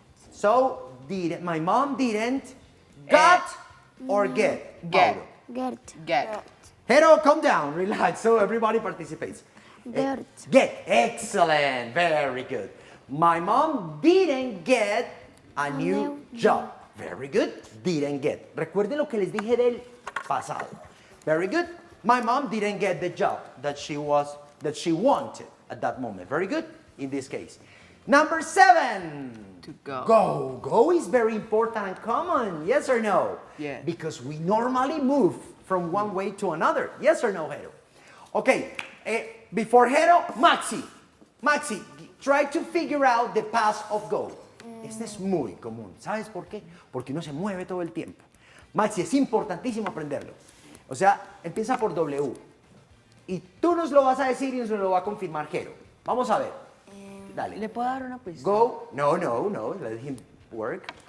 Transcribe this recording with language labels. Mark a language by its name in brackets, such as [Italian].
[English] So, didn't. My mom didn't got or get. Get. Mauro. Get. Hero, calm down, relax, so everybody participates. Get. Get. Excellent. Very good. My mom didn't get a new job. Very good. Didn't get. [Spanish] Recuerden lo que les dije del pasado. [English] Very good. My mom didn't get the job that she wanted at that moment. Very good in this case. Number 7. To go. Go. Go is very important and common. Yes or no? Yeah. Because we normally move from one way to another. Yes or no, Jero? Okay. Before Jero, Maxi. Maxi, try to figure out the past of go. [Spanish] Este es muy común. ¿Sabes por qué? Porque uno se mueve todo el tiempo. Maxi, es importantísimo aprenderlo. O sea, empieza por W. Y tú nos lo vas a decir y nos lo va a confirmar Jero. Vamos a ver. Dale. ¿Le puedo dar una pista? [English] Go. No. Let him work.